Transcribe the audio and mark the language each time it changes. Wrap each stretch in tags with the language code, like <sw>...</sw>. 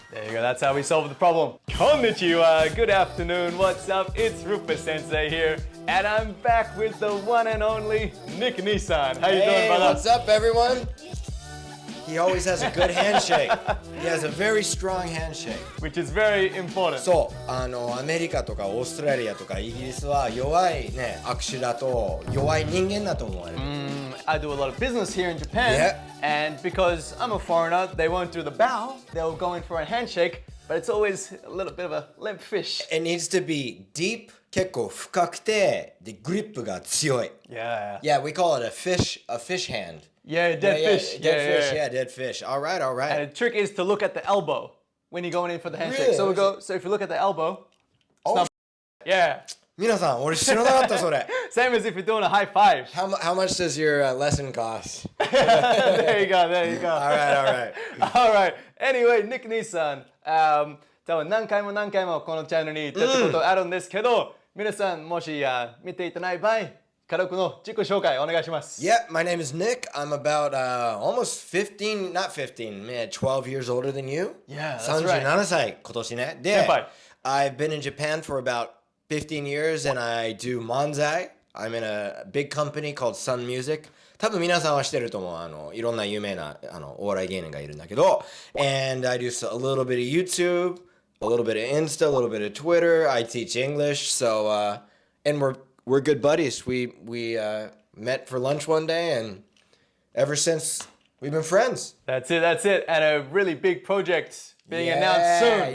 <en>There you go, that's how we solve the problem. Konnichiwa, good afternoon, what's up? It's RUPA sensei here, and I'm back with the one and only Nick Nissan. How you doing, brother? What's up, everyone? He always has a good handshake. He has a very strong handshake. Which is very important.</en> <ja>そう、アメリカとかオーストラリアとかイギリスは弱いね、握手だと弱い人間だと思われる。</ja> <en>I do a lot of business here in Japan, and because I'm a foreigner, they won't do the bow, they'll go in for a handshake, but it's always a little bit of a limp fish. It needs to be deep,</en> <ja>結構深くて、でグリップが強い。</ja> <en>Yeah. Yeah, we call it a fish hand. Yeah, dead fish. Dead fish. All right. And the trick is to look at the elbow when you're going in for the handshake. Really? So if you look at the elbow, Oh, yeah.</en> <ja>皆さん、俺知らなかったそれ。</ja> <en>Same as if you're doing a high five. How much does your lesson cost? There you go. All right. All right. Anyway, Nick Nissan.</en> <ja>多分何回もこのチャンネルに行ったことあるんですけど、皆さんもし見ていたない場合、軽くの自己紹介お願いします。</ja> <en>Yeah, my name is Nick. I'm about almost 15, not 15, man, 12 years older than you. Yeah, that's right.</en> <ja>37歳、今年ね。</ja> <en>で、I've been in Japan for about 15 years and I do manzai. I'm in a big company called Sun Music.</en> <ja>多分皆さんは知ってると思う。いろんな有名なお笑い芸人がいるんだけど。</ja> <en>And I do a little bit of YouTube, a little bit of Insta, a little bit of Twitter. I teach English. So, and we're good buddies. We met for lunch one day, and ever since we've been friends. That's it. And a really big project being announced soon.</en>